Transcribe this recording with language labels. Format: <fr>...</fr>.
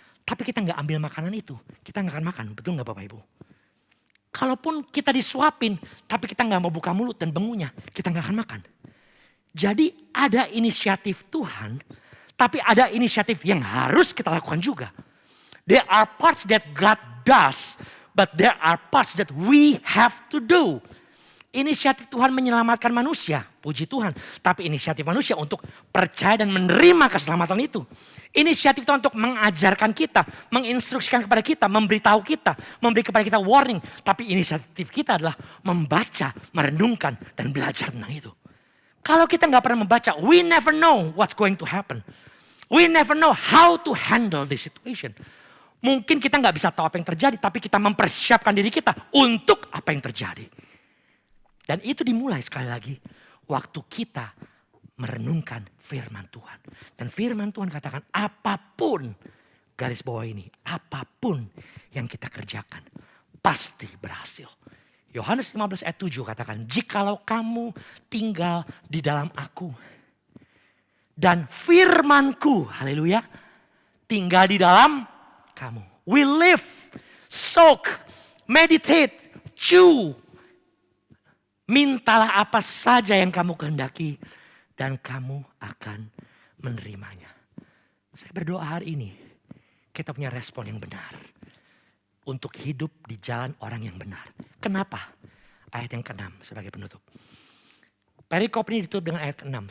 <id>Tapi kita gak ambil makanan itu. Kita gak akan makan. Betul gak Bapak Ibu? Kalaupun kita disuapin, tapi kita gak mau buka mulut dan bengunya, kita gak akan makan. Jadi ada inisiatif Tuhan, tapi ada inisiatif yang harus kita lakukan juga.</id> <en>There are parts that God does, but there are parts that we have to do.</en> <id>Inisiatif Tuhan menyelamatkan manusia, puji Tuhan. Tapi inisiatif manusia untuk percaya dan menerima keselamatan itu. Inisiatif Tuhan untuk mengajarkan kita, menginstruksikan kepada kita, memberitahu kita, memberi kepada kita warning. Tapi inisiatif kita adalah membaca, merenungkan, dan belajar tentang itu. Kalau kita gak pernah membaca,</id> <en>we never know what's going to happen. We never know how to handle the situation.</en> <id>Mungkin kita gak bisa tahu apa yang terjadi, tapi kita mempersiapkan diri kita untuk apa yang terjadi. Dan itu dimulai sekali lagi waktu kita merenungkan firman Tuhan. Dan firman Tuhan katakan apapun, garis bawah ini, apapun yang kita kerjakan pasti berhasil. Yohanes 15 ayat 7 katakan, jikalau kamu tinggal di dalam aku dan firmanku, haleluya, tinggal di dalam kamu.</id> <en>We live, soak, meditate, chew.</en> <id>Mintalah apa saja yang kamu kehendaki dan kamu akan menerimanya. Saya berdoa hari ini kita punya respon yang benar untuk hidup di jalan orang yang benar. Kenapa? Ayat yang ke-6 sebagai penutup. Perikop ini ditutup dengan ayat ke-6.</id>